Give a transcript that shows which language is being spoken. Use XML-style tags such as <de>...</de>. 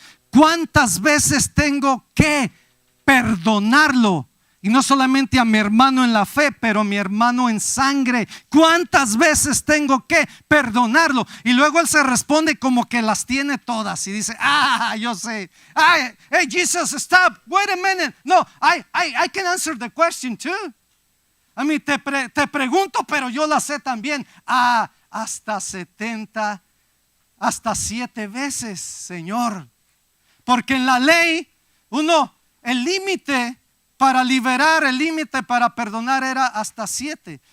<es>¿Cuántas veces tengo que perdonarlo? Y no solamente a mi hermano en la fe, pero a mi hermano en sangre. ¿Cuántas veces tengo que perdonarlo? Y luego él se responde como que las tiene todas y dice, yo sé.</es> <en>Hey Jesus, stop, wait a minute. No, I can answer the question too.</en> <es>A mí te pregunto, pero yo la sé también. Hasta 70, hasta 7 veces, Señor. Porque en la ley, el límite para liberar, el límite para perdonar era hasta 7.</es>